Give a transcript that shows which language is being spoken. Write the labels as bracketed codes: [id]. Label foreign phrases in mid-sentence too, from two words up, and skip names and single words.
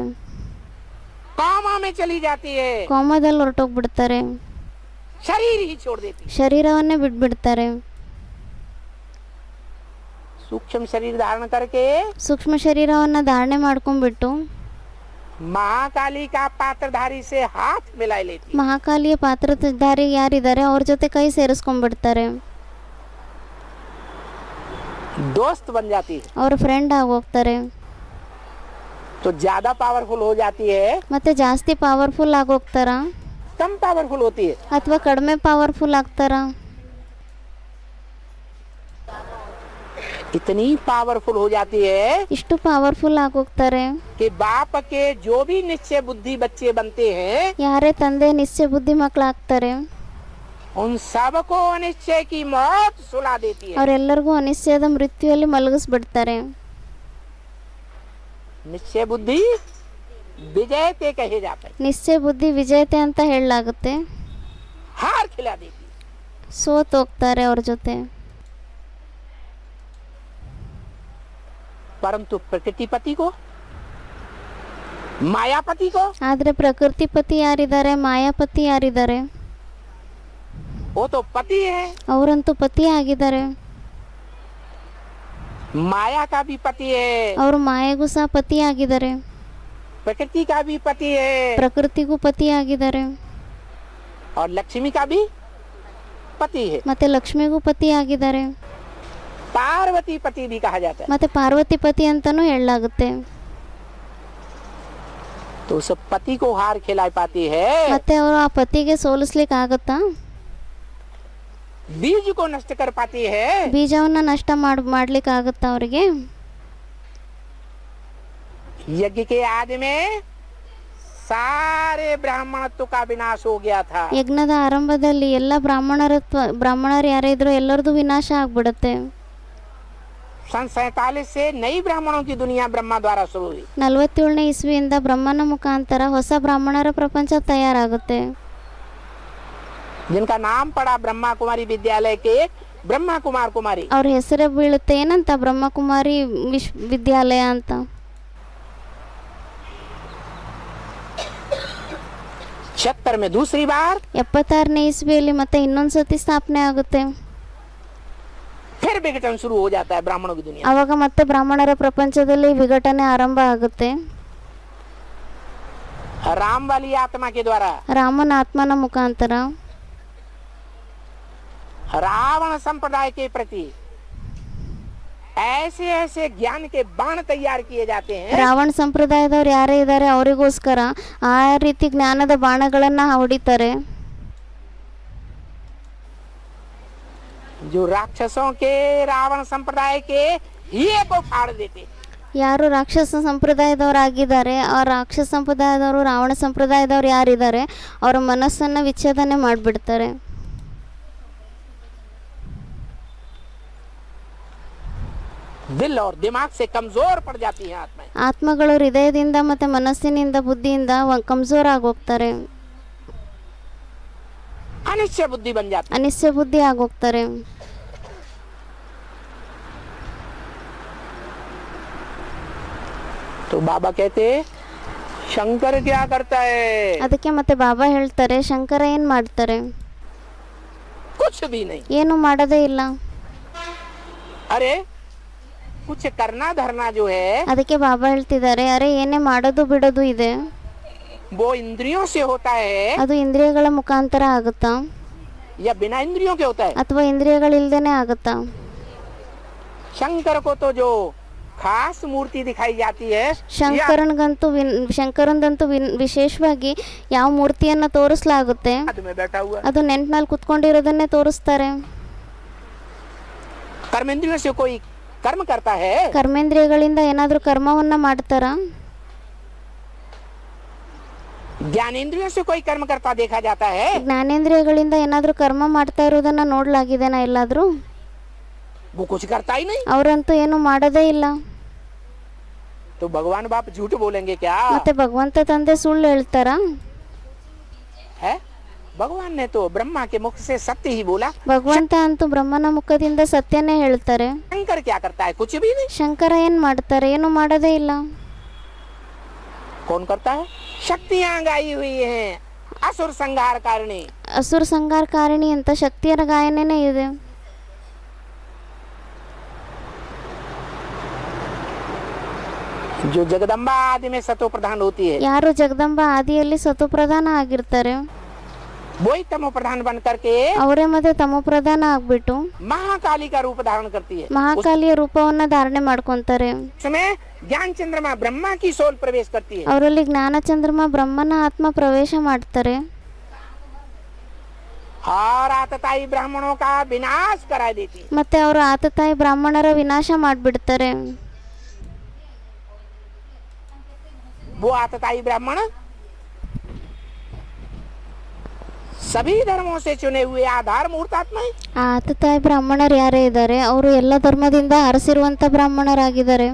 [hi] कामा में चली जाती है, [kn] ಕೋಮದಲ್ಲಿ ಹೊರಟೋಗ್ಬಿಡ್ತಾರೆ, [hi] शरीर ही छोड़ देती है। [kn] ಶರೀರವನ್ನೇ ಬಿಟ್ಬಿಡ್ತಾರೆ. [hi] सूक्ष्म शरीर धारण करके [kn] ಸೂಕ್ಷ್ಮ ಶರೀರವನ್ನು ಧಾರಣೆ ಮಾಡ್ಕೊಂಡ್ಬಿಟ್ಟು [hi] महाकाली का पात्रधारी से हाथ मिला लेती। [kn] ಮಹಾಕಾಲಿಯ ಪಾತ್ರಧಾರಿ ಯಾರಿದ್ದಾರೆ ಅವ್ರ ಜೊತೆ ಕೈ ಸೇರಿಸ್ಕೊಂಡ್ಬಿಡ್ತಾರೆ, [hi] दोस्त बन जाती है, [kn] ಅವ್ರ ಫ್ರೆಂಡ್ ಆಗೋಗ್ತಾರೆ. [hi] तो ज्यादा पावरफुल हो जाती है, [kn] ಮತ್ತೆ ಜಾಸ್ತಿ ಪವರ್ಫುಲ್ ಆಗೋಗ್ತಾರ [hi] कम पावरफुल होती है। [kn] ಅಥವಾ ಕಡಿಮೆ ಪವರ್ಫುಲ್ ಆಗ್ತಾರ? [hi] इतनी पावरफुल हो जाती है [kn] ಇಷ್ಟು ಪವರ್ಫುಲ್ ಆಗೋಗ್ತಾರೆ [hi] कि बाप के जो भी निश्चय बुद्धि बच्चे बनते हैं [kn] ಯಾರೇ ತಂದೆ ನಿಶ್ಚಯ ಬುದ್ಧಿ ಮಕ್ಕಳಾಗ್ತಾರೆ [hi] उन सबको अनिश्चय की मौत सुला देती है। [kn] ಅವರೆಲ್ಲರಿಗೂ ಅನಿಶ್ಚಯದ ಮೃತ್ಯುವಲ್ಲಿ ಮಲಗಿಸ್ಬಿಡ್ತಾರೆ. [hi] निश्चय बुद्धि विजयते कहे जाते हैं, [kn] ನಿಶ್ಚಯ ಬುದ್ಧಿ ವಿಜೇತೆ ಅಂತ ಹೇಳಲಾಗುತ್ತೆ. [hi] हार खिला देती है। [kn] ಸೋತ್ ಹೋಗ್ತಾರೆ ಅವ್ರ ಜೊತೆ. [hi] परंतु प्रकृतिपति को, मायापति को, [kn] ಆದ್ರೆ ಪ್ರಕೃತಿ ಪತಿ ಯಾರಿದ್ದಾರೆ, ಮಾಯಾಪತಿ ಯಾರಿದ್ದಾರೆ? [hi] वो तो पति है, [kn] ಅವರಂತೂ ಪತಿ ಆಗಿದ್ದಾರೆ. [hi] माया का भी पति है, [kn] ಅವರು ಮಾಯೆಗೂ ಸಹ ಪತಿ ಆಗಿದ್ದಾರೆ, [hi] प्रकृति का भी पति है, [kn] ಪ್ರಕೃತಿಗೂ ಪತಿ ಆಗಿದ್ದಾರೆ, [hi] और लक्ष्मी का भी पति है। [kn] ಮತ್ತೆ ಲಕ್ಷ್ಮಿಗೂ ಪತಿ ಆಗಿದ್ದಾರೆ, [hi] पार्वती पति भी कहा जाता है। [kn] ಮತ್ತೆ ಪಾರ್ವತಿ ಪತಿ ಅಂತಾನೂ ಹೇಳಲಾಗುತ್ತೆ. [hi] तो उस पति को हार खिला पाती है, [kn] ಮತ್ತೆ ಅವರು ಆ ಪತಿಗೆ ಸೋಲಿಸ್ಲಿಕ್ಕೆ ಆಗತ್ತಾ? [hi] बीज को नष्ट कर पाती है, [kn] ಬೀಜವನ್ನ ನಷ್ಟ ಮಾಡ್ಲಿಕ್ಕೆ ಆಗತ್ತಾ ಅವರಿಗೆ? [hi] यज्ञ के आदि में सारे ब्राह्मणत्व का विनाश हो गया था। [kn] ಯಜ್ಞದ ಆರಂಭದಲ್ಲಿ ಎಲ್ಲ ಬ್ರಾಹ್ಮಣರು ಯಾರೇ ಇದ್ರು ಎಲ್ಲರದು ವಿನಾಶ ಆಗ್ಬಿಡುತ್ತೆ. [hi] सन 47 से नई ब्राह्मणों की दुनिया ब्रह्मा द्वारा शुरू हुई। [kn] 47ನೇ ಇಸ್ವಿಯಿಂದ ಬ್ರಹ್ಮನ ಮುಖಾಂತರ ಹೊಸ ಬ್ರಾಹ್ಮಣರ ಪ್ರಪಂಚ ತಯಾರಾಗುತ್ತೆ. [hi] जिनका नाम पड़ा ब्रह्मा कुमारी विद्यालय के ब्रह्मा कुमार कुमारी। [kn] ಅವ್ರ ಹೆಸರೇ ಬೀಳುತ್ತೆ ಏನಂತ? ಬ್ರಹ್ಮಕುಮಾರಿ ವಿದ್ಯಾಲಯ ಅಂತ. [hi] 76 में दूसरी बार, [kn] 76ನೇ ಇಸ್ವಿಯಲ್ಲಿ ಮತ್ತೆ ಇನ್ನೊಂದ್ಸತಿ ಸ್ಥಾಪನೆ ಆಗುತ್ತೆ. [hi] फिर विघटन शुरू हो जाता है ब्राह्मणों की दुनिया। [kn] ಅವಾಗ ಮತ್ತೆ ಬ್ರಾಹ್ಮಣರ ಪ್ರಪಂಚದಲ್ಲಿ ವಿಘಟನೆ ಆರಂಭ ಆಗುತ್ತೆ. [hi] राम वाली आत्मा के द्वारा [kn] ರಾಮನ ಆತ್ಮನ ಮುಖಾಂತರ [hi] रावण संप्रदाय के प्रति ऐसे ऐसे ज्ञान के बाण तैयार किए जाते हैं, [kn] ರಾವಣ ಸಂಪ್ರದಾಯದವ್ರು ಯಾರೇ ಇದ್ದಾರೆ ಅವರಿಗೋಸ್ಕರ ಆ ರೀತಿ ಜ್ಞಾನದ ಬಾಣಗಳನ್ನ ಹೊಡಿತಾರೆ. [hi] जो राक्षसों के रावण संप्रदाय के हिये को फाड़ देते। [kn] ಯಾರು ರಾಕ್ಷಸ ಸಂಪ್ರದಾಯದವರಾಗಿದ್ದಾರೆ ಆ ರಾಕ್ಷಸ ಸಂಪ್ರದಾಯದವರು ರಾವಣ ಸಂಪ್ರದಾಯದವ್ರು ಯಾರಿದ್ದಾರೆ ಅವರ ಮನಸ್ಸನ್ನು ವಿಚ್ಛೇದನೆ ಮಾಡಿಬಿಡ್ತಾರೆ. [hi] दिल और दिमाग से कमजोर पड़ जाती हैं आत्माएं। [kn] ಆತ್ಮಗಳು ಹೃದಯದಿಂದ ಮತ್ತೆ ಮನಸ್ಸಿನಿಂದ ಬುದ್ಧಿಯಿಂದ ಕಮ್ಜೋರ್ ಆಗೋಗ್ತಾರೆ, [hi] अनिश्चय बुद्धि बन जाती। [kn] ಅನಿಶ್ಚಯ ಬುದ್ಧಿ ಆಗೋಗ್ತಾರೆ. [hi] तो बाबा कहते शंकर क्या करता है? [kn] ಅದಕ್ಕೆ ಮತ್ತೆ ಬಾಬಾ ಹೇಳ್ತಾರೆ ಶಂಕರ ಏನ್ ಮಾಡ್ತಾರೆ? [hi] कुछ भी नहीं। [kn] ಏನು ಮಾಡೋದೇ ಇಲ್ಲ. [hi] अरे कुछ करना धरना जो है [kn] ಅದಕ್ಕೆ ಬಾಬಾ ಹೇಳ್ತಿದ್ದಾರೆ ಅರೆ ಏನೇ ಮಾಡೋದು ಬಿಡೋದು ಇದೆ [hi] वो इंद्रियों से होता है [kn] ಅದು ಇಂದ್ರಿಯಗಳ ಮುಖಾಂತರ ಆಗುತ್ತಾ [hi] या बिना इंद्रियों के होता है? [kn] ಅಥವಾ ಇಂದ್ರಿಯಗಳಿಲ್ದೇನೆ ಆಗುತ್ತಾ? [hi] शंकर को तो जो खास मूर्ति दिखाई जाती है [kn] ಶಂಕರನದಂತೂ ವಿಶೇಷವಾಗಿ ಯಾವ ಮೂರ್ತಿಯನ್ನ ತೋರಿಸಲಾಗುತ್ತೆ [hi] हाथ में बैठा हुआ [kn] ಅದು ನೆನ್ಪಿನಲ್ಲಿ ಕುತ್ಕೊಂಡಿರೋದನ್ನೇ ತೋರಿಸ್ತಾರೆ. [hi] कर्मेंद्रियों से कोई कर्म करता है? [kn] ಕರ್ಮೇಂದ್ರಿಯಗಳಿಂದ ಏನಾದ್ರೂ ಕರ್ಮವನ್ನ ಮಾಡ್ತಾರ? [hi] ज्ञानेंद्रियों से कोई कर्म करता देखा जाता है? [kn] ಜ್ಞಾನೇಂದ್ರಿಯಗಳಿಂದ ಏನಾದ್ರೂ ಕರ್ಮ ಮಾಡ್ತಾ ಇರೋದನ್ನ ನೋಡ್ಲಾಗಿದೆನಾ ಎಲ್ಲಾದ್ರೂ? [hi] वो कुछ करता ही नहीं। [kn] ಅವರಂತೂ ಏನು ಮಾಡೋದೇ ಇಲ್ಲ. [hi] तो भगवान बाप झूठ बोलेंगे क्या? [kn] ಮತ್ತೆ ಭಗವಂತ ತಂದೆ ಸುಳ್ಳು ಹೇಳ್ತಾರಾ? [hi] है भगवान ने तो ब्रह्मा के मुख से सत्य ही बोला। [kn] ಭಗವಂತ ಅಂತೂ ಬ್ರಹ್ಮನ ಮುಖದಿಂದ ಸತ್ಯನೇ ಹೇಳ್ತಾರೆ. [hi] शंकर क्या करता है? कुछ भी नहीं। [kn] ಶಂಕರ ಏನ್ ಮಾಡ್ತಾರೆ? ಏನು ಮಾಡೋದೇ ಇಲ್ಲ. [hi] कौन करता है? शक्तियां गाई हुई हैं असुर संहार कारिणी। [kn] ಅಸುರ ಸಂಹಾರಕಾರಿಣಿ ಅಂತ ಶಕ್ತಿಯರ ಗಾಯನನೇ ಇದೆ. [hi] जो जगदम्बा आदि में सतो प्रधान होती है, [kn] ಯಾರು ಜಗದಂಬ ಆದಿಯಲ್ಲಿ ಸತೋಪ್ರಧಾನ ಆಗಿರ್ತಾರೆ [hi] वही तमो प्रधान बन करके [kn] ಅವರೇ ಮತ್ತೆ ತಮೋಪ್ರಧಾನ ಆಗ್ಬಿಟ್ಟು [hi] महाकाली का रूप धारण करती है। [kn] ಮಹಾಕಾಲಿಯ ರೂಪವನ್ನ ಧಾರಣೆ ಮಾಡ್ಕೊಂತಾರೆ. [hi] उसमें ज्ञान चंद्रमा ब्रह्मा की सोल प्रवेश करती है। [kn] ಅವರಲ್ಲಿ ಜ್ಞಾನ ಚಂದ್ರಮ ಬ್ರಹ್ಮನ ಆತ್ಮ ಪ್ರವೇಶ ಮಾಡ್ತಾರೆ. [hi] और आतताई ब्राह्मणों का विनाश करा देती है। [kn] ಮತ್ತೆ ಅವರು ಆತತಾಯಿ ಬ್ರಾಹ್ಮಣರ ವಿನಾಶ ಮಾಡ್ಬಿಡ್ತಾರೆ. [hi] वो आतताई ब्राह्मण सभी धर्मों से चुने हुए आधार मूर्तात्मा है। [kn] ಆ ಆತತಾಯಿ ಬ್ರಾಹ್ಮಣರು ಯಾರೇ ಇದ್ದಾರೆ ಅವರು ಎಲ್ಲ ಧರ್ಮದಿಂದ ಹರಸಿರುವಂತ ಬ್ರಾಹ್ಮಣರಾಗಿದ್ದಾರೆ.